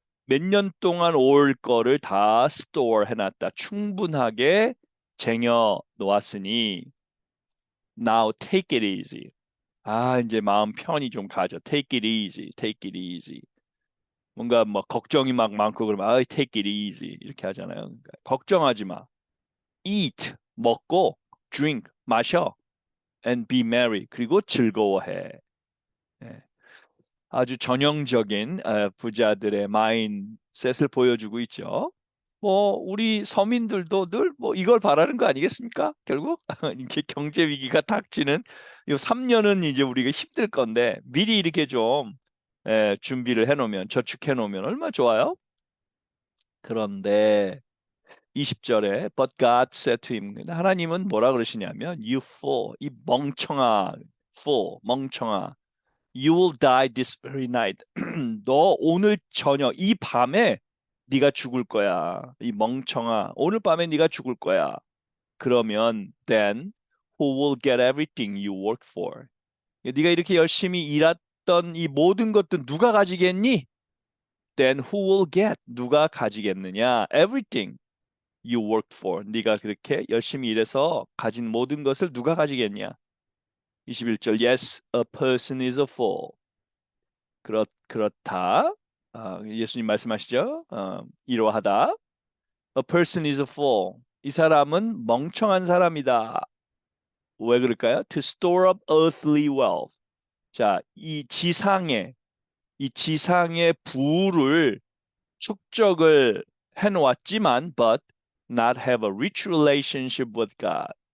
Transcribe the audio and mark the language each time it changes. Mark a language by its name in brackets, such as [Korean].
[Korean] 몇 년 동안 올 거를 다 store 해놨다. 충분하게 쟁여 놓았으니 [English] now take it easy. [Korean] 이제 마음 편히 좀 가져. [English] Take it easy, take it easy. [Korean] 뭔가 뭐 걱정이 막 많고 그러면 [English] take it easy [Korean] 이렇게 하잖아요. 그러니까 걱정하지 마. [English] Eat [Korean] 먹고 [English] drink [Korean] 마셔 [English] and be merry [Korean] 그리고 즐거워해. 네. 아주 전형적인 부자들의 마인셋을 보여주고 있죠. 뭐 우리 서민들도 늘 뭐 이걸 바라는 거 아니겠습니까? 결국 이렇게 경제 위기가 닥치는 이 3년은 이제 우리가 힘들 건데 미리 이렇게 좀 준비를 해놓으면 저축해놓으면 얼마나 좋아요? 그런데 20절에 [English] But God said to him [Korean] 하나님은 뭐라 그러시냐면 [English] You fool, [Korean] 이 멍청아 [English] fool, [Korean] 멍청아 [English] You will die this very night. [Korean] 너 오늘 저녁 이 밤에 네가 죽을 거야. 이 멍청아 오늘 밤에 네가 죽을 거야. 그러면 [English] then who will get everything you work for? [Korean] 네가 이렇게 열심히 일했던 이 모든 것들 누가 가지겠니? [English] then who will get? [Korean] 누가 가지겠느냐? [English] Everything you worked for. [Korean] 네가 그렇게 열심히 일해서 가진 모든 것을 누가 가지겠냐? [English] 21절 Yes, a person is a fool. [Korean] 그렇다. 예수님 말씀하시죠? 이러하다. [English] A person is a fool. [Korean] 이 사람은 멍청한 사람이다. 왜 그럴까요? [English] To store up earthly wealth. [Korean] 자, 이 지상의 부를 축적을 해놓았지만, [English] but not have a rich relationship with God.